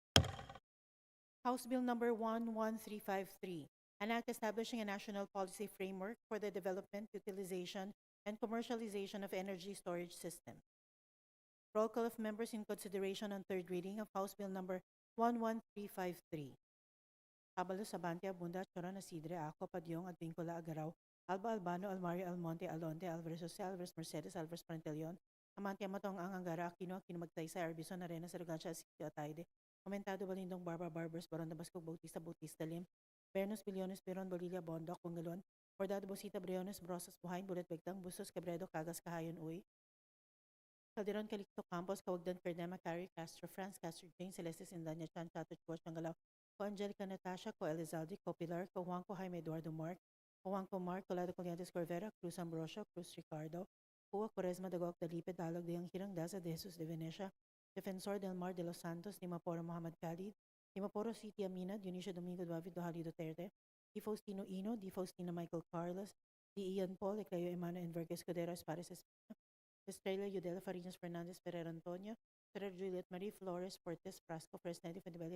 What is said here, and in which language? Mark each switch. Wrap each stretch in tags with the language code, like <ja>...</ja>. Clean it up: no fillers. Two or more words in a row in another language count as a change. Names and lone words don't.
<en>House Bill number 11353, an act establishing a national policy framework for the development, utilization, and commercialization of energy storage system. Roll call of members in consideration on third reading of House Bill number 11353. Abalos, Abante, Abunda, Choron, Asidre, Ako, Padyong, Advincula, Agaraw, Alba Albano, Almario, Almonte, Alonte, Alvarez Jose, Alvarez Mercedes, Alvarez Pantaleon, Amante, Amatong, Ang Angara, Aquino, Aquino Magsaysay, Arbison, Arena, Sarugansya, Sitio, Ataide, Komentado, Balindong, Barba, Barbers, Baron, Dabasco, Bautista, Bautista, Lim, Bernos, Billones, Piron, Bolilla, Bondoc, Pungalon, Bordado, Bosita, Briones, Brosas, Buhain, Bulet, Begtang, Bustos, Cabredo, Cagas, Kahayon, Uy, Calderon, Calixto, Campos, Kawagdan, Cardema, Carrie, Castro, France, Castro, Jane, Celestis, Indanya, Chan, Chato, Chuas, Changalaw, Ko Angelica, Natasha, Ko Elizalde, Ko Pilar, Ko Juanco, Jaime Eduardo Mark, Ko Juanco Mark, Colado Colliantes Corvera, Cruz Ambrosio, Cruz Ricardo, Kuwa Quaresma, Dagok, Dalipe, Dalog, Diyang Hirang, Daza, De Jesus de Venecia, Defensor del Mar de los Santos, Dimaporo Muhammad Khalid, Dimaporo City Amina, Dionisio Domingo David Dohali Duterte, Di Faustino Ino, Di Faustino Michael Carlos, Di Ian Paul, Eclayo Emmanuel Envergues Codero Espares Espina, Estrella Yudela Farinas Fernandez Ferrer Antonio, Ferrer Juliet Marie Flores Fortes Frasco Fresnedi Fedibella</en>